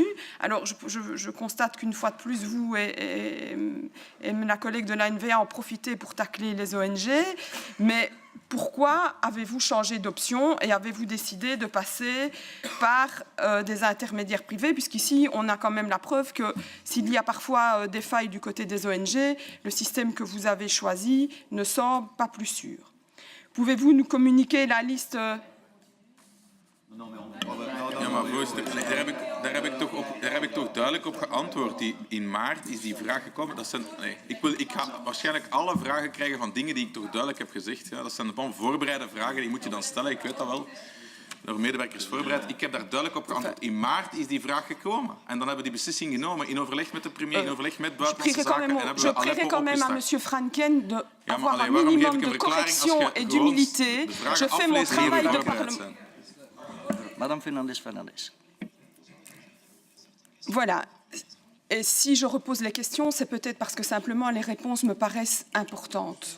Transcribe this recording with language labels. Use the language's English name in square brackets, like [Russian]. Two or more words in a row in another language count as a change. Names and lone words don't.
[French] Alors, je constate qu'une fois de plus, vous et la collègue de l'ANVA en profitez pour tacler les ONG, mais pourquoi avez-vous changé d'option et avez-vous décidé de passer par des intermédiaires privés, puisqu'ici, on a quand même la preuve que s'il y a parfois des failles du côté des ONG, le système que vous avez choisi ne semble pas plus sûr. Pouvez-vous nous communiquer la liste [Dutch] Ja, maar voorzitter, daar heb ik toch duidelijk op geantwoord. In maart is die vraag gekomen. Ik ga waarschijnlijk alle vragen krijgen van dingen die ik toch duidelijk heb gezegd. Ja, dat zijn gewoon voorbereide vragen, die moet je dan stellen. Ik weet dat wel. Door medewerkers voorbereid. Ik heb daar duidelijk op geantwoord. In maart is die vraag gekomen. En dan hebben we die beslissing genomen in overleg met de premier, in overleg met buitenlandse zaken. En hebben we Aleppo [French] quand même à M. Franken d'avoir un minimum de correction et d'humilité. Je fais mon travail de parlement. Madame Fernandez-Fernandez. Voilà. Et si je repose les questions, c'est peut-être parce que simplement les réponses me paraissent importantes.